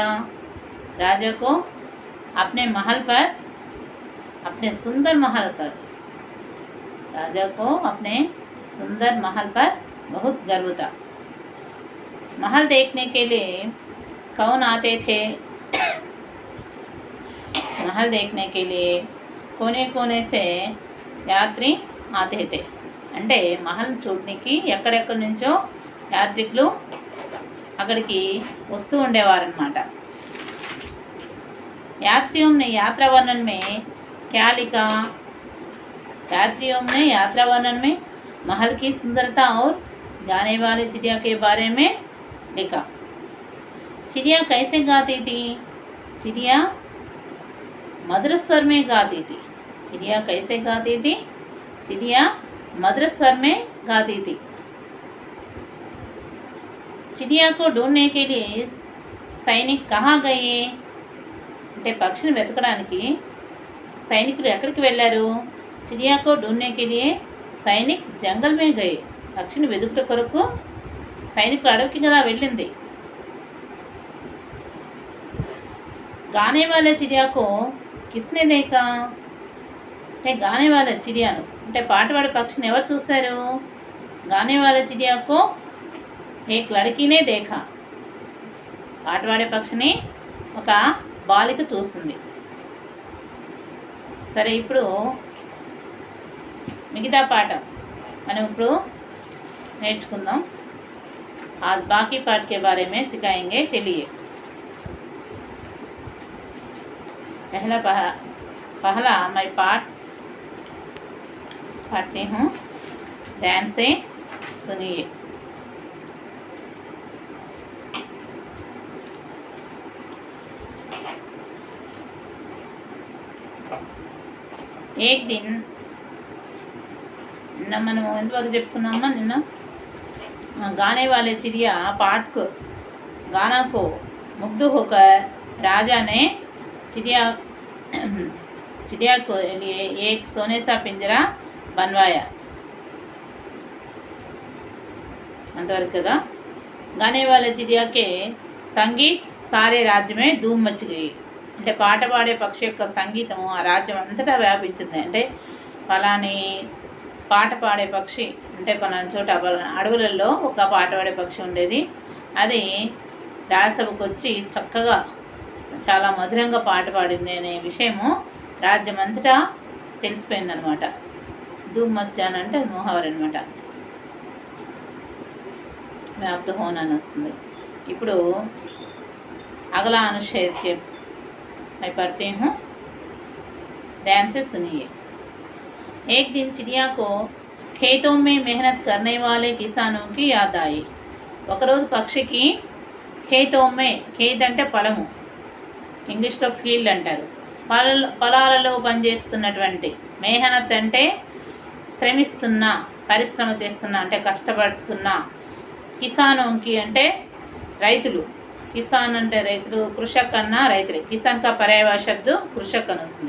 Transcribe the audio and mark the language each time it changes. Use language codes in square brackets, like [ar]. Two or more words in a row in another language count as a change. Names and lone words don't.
[hi] राजा को अपने महल पर, अपने सुंदर महल पर, राजा को अपने सुंदर महल पर बहुत गर्व था। महल देखने के लिए कौन आते थे? महल देखने के लिए कोने कोने से यात्री आते [te] అంటే మహల్ చూడడానికి ఎక్కడెక్కడి నుంచో యాత్రికులు అక్కడికి వస్తూ ఉండేవారన్నమాట। [hi] यात्रियों ने यात्रा वर्णन में क्या लिखा? यात्रियों ने यात्रा वर्णन में महल की सुंदरता और गाने वाले चिड़िया के बारे में लिखा। चिड़िया कैसे गाती थी? चिड़िया मधुर स्वर में गाती थी। चिड़िया कैसे गाती थी? चिड़िया मधुर स्वर में गाती थी। चिड़िया को ढूंढने के लिए सैनिक कहाँ गए? [te] అంటే పక్షిని వెతకడానికి సైనికులు ఎక్కడికి వెళ్ళారు? [hi] चिड़िया को ढूंढने के लिए सैनिक जंगल में गए। [te] పక్షిని వెతుకుట కొరకు సైనికులు అడవికి కదా వెళ్ళింది। [hi] गाने वाले चिड़िया को किसने देखा? [te] అంటే [hi] गाने वाले चिड़ियानु [te] అంటే పాటపాడే పక్షిని ఎవరు చూశారు? [hi] गाने वाले चिड़िया को एक लड़कीने देखा। [te] పాటపాడే పక్షిని ఒక బాలిక చూస్తుంది। సరే, ఇప్పుడు మిగతా పాఠం మనం ఇప్పుడు నేర్చుకుందాం। [hi] आज बाकी पाठ के बारे में सिखाएंगे। चलिए, पहला मैं पाठ पढ़ती हूँ। ध्यान से सुनिए। एक दिन [te] నిన్న మనం ఎంతవరకు చెప్పుకున్నామా? [hi] నిన్న गाने वाले चिड़िया पाठ को गाना को मुग्ध होकर राजा ने चिड़िया को लिए एक सोने सा पिंजरा बनवाया। [te] అంతవరకు కదా। [hi] गाने वाले चिड़िया के संगीत सारे राज्य में धूम मच गई। [te] అంటే పాట పాడే పక్షి యొక్క సంగీతం ఆ రాజ్యం అంతటా వ్యాపించింది। అంటే ఫలాని పాట పాడే పక్షి అంటే పలానా చోట అడవులలో ఒక పాట పాడే పక్షి ఉండేది। అది రాజ్యసభకు వచ్చి చక్కగా చాలా మధురంగా పాట పాడింది అనే విషయము రాజ్యమంతటా తెలిసిపోయిందనమాట. [hi] धूम मचाना [te] అంటే అది ముహావర్ అనమాట. [hi] व्याप्त होना [te] అని వస్తుంది. ఇప్పుడు [hi] अगला अनुच्छेद के मैं पढ़ती हूँ, ध्यान से सुनिए। एक दिन चिड़िया को खेतों में मेहनत करने वाले किसानों की याद आई। [te] ఒకరోజు పక్షికి ఖేతోమే, ఖేత్ అంటే పొలము, ఇంగ్లీష్లో ఫీల్డ్ అంటారు, పొలాలలో పనిచేస్తున్నటువంటి, మెహనత్ అంటే శ్రమిస్తున్నా, పరిశ్రమ చేస్తున్నా అంటే కష్టపడుతున్నా, కిసానోంకి అంటే రైతులు, కిసాన్ అంటే రైతులు, కృషక్ అన్నా రైతులే, [hi] किसान का पर्याय शब्द कृषक [te] అని వస్తుంది.